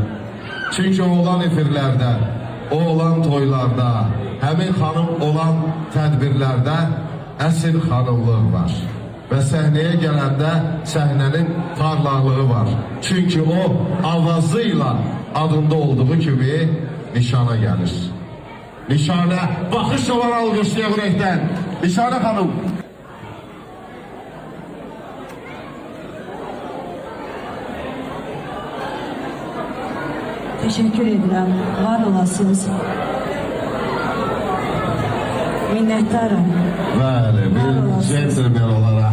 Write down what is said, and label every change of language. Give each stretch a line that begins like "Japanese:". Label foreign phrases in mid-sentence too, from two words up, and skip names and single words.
Azerbaijani: Çünki o olan efirlərdə, o olan toylarda, həmin xanım olan tədbirlərdə əsl xanımlıq var. Və səhnəyə gələndə səhnənin parlaqlığı var. Çünki o avazıyla adında olduğu kimi nişana gəlir. Nişanə, baxış olan alqışlayaq ürəkdən. Nişanə xanım.
Turkish: Teşekkür ederim.
Azerbaijani: Var olasınız. Minnettarım. Bəli, bir centilmen olaraq.